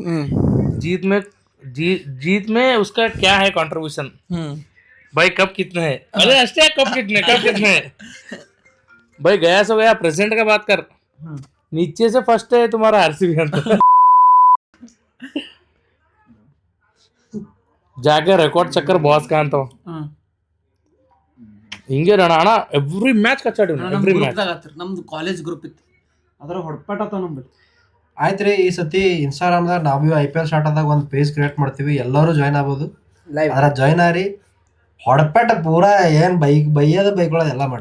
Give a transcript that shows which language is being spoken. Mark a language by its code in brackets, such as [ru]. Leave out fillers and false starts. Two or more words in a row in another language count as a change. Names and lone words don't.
[hi] जीत में उसका क्या है कंट्रीब्यूशन भाई कप कितने है अरे अष्टे कप कितने है भाई गया सो गया प्रेसिडेंट का बात कर नीचे से फर्स्ट है तुम्हारा आरसीबी जाके [kn] ರೆಕಾರ್ಡ್ ಚಕ್ಕರ್ ಬಾಸ್ ಕಾಂತ ಹಿಂಗೆ ಅಣ್ಣ ಎವ್ರಿ ಮ್ಯಾಚ್ ಕಚ್ಚಾಡಿ ಎವ್ರಿ ಮ್ಯಾಚ್ ನಮ್ದು ಕಾಲೇಜ್ ಗ್ರೂಪ್ ಇತ್ತು ಅದ್ರ ಹೊಡ್ಪಾಟತ ನಮ್ದು ಆಯ್ತ್ರಿ ಈ ಸತಿ ಇನ್ಸ್ಟಾಗ್ರಾಮ್ದಾಗ ನಾವು IPL ಸ್ಟಾರ್ಟ್ ಆದಾಗ ಒಂದು ಪೇಜ್ ಕ್ರಿಯೇಟ್ ಮಾಡ್ತೀವಿ ಎಲ್ಲರೂ ಜಾಯ್ನ್ ಆಗ್ಬೋದು ಅದ್ರ ಜಾಯ್ನ್ ಆರಿ ಹೊಡಪೇಟ ಪೂರಾ ಏನ್ ಬೈಕೊಳ್ಳೋದು ಎಲ್ಲ ಮಾಡ್ರಿ